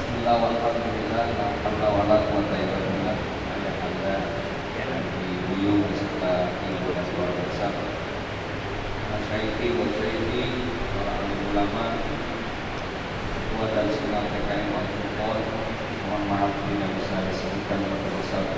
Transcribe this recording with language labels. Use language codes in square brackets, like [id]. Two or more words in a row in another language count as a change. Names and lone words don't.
[ar] بسم الله والحمد لله لا حول ولا قوة إلا بالله. [id] Ayahanda di buyung beserta ibu dan keluarga besar, [ar] مشايخ وشيوخي, [id] para alim ulama, ketua dan senam TKM Al-Furqan. Mohon maaf bila bisa disebutkan satu-satu.